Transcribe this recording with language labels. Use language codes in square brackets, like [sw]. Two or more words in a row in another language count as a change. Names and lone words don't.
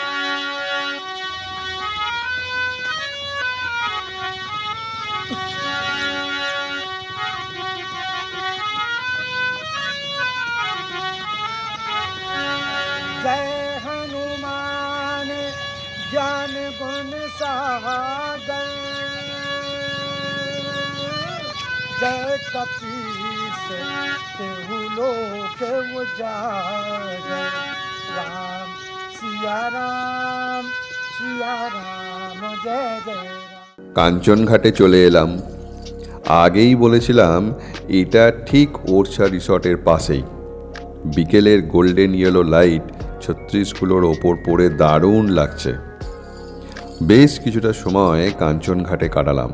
[hi] जय हनुमान ज्ञान गुण सागर, जय कपीस तेहु लोक उजागर। राम सिया राम जय जय राम। [bn] কাঞ্চনঘাটে চলে এলাম। আগেই বলেছিলাম এটা ঠিক ওরছা রিসর্টের পাশেই। বিকেলের [en] golden yellow light [bn] ছত্রিশগুলোর ওপর পড়ে দারুণ লাগছে। বেশ কিছুটা সময় কাঞ্চনঘাটে কাটালাম।